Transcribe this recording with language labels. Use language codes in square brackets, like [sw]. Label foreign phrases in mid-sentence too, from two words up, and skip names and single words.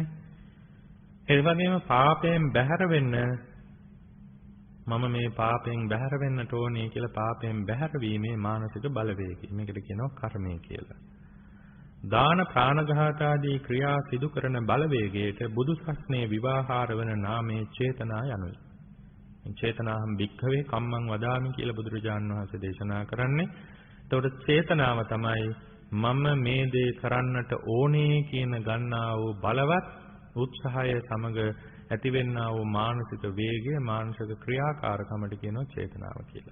[si] ඒ වගේම පාපයෙන් බැහැර වෙන්න මම මේ පාපයෙන් බැහැර වෙන්නට ඕනේ කියලා පාපයෙන් බැහැර වීමේ මානසික බලවේගය. මේකට කියනවා කර්මය කියලා. දාන ප්‍රාණඝාත ආදී ක්‍රියා සිදු කරන බලවේගයට බුදු සසුනේ විවාහාර වන නාමයේ චේතනා යනුයි. [pi] චේතනාහම් භික්ඛවේ කම්මං වදාමි [si] කියලා බුදුරජාණන් වහන්සේ දේශනා කරන්නේ. එතකොට චේතනාව තමයි මම මේ දේ කරන්නට ඕනේ කියන ගන්නා වූ බලවත් උත්සාහය සමග ඇතිවෙනා වූ මානසික වේගය, මානසික ක්‍රියාකාරකමට කියනවා චේතනාව කියලා.